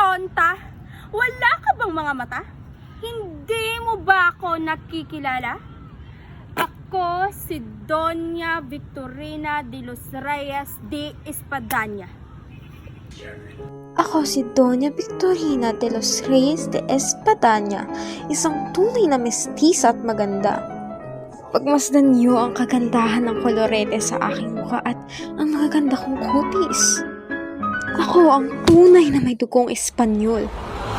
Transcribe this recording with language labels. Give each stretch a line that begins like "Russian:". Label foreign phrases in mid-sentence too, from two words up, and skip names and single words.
Filipino: sinta? Wala ka bang mga mata? Hindi mo ba ako nakikilala? Ako si Doña Victorina de los Reyes de Espadaña. Ako si Doña Victorina de los Reyes de Espadaña, isang tunay na mestiza at maganda. Pagmasdan niyo ang kagandahan ng kolorete sa aking mukha at ang magaganda kong kutis. Ako ang tunay na may dugong Espanyol.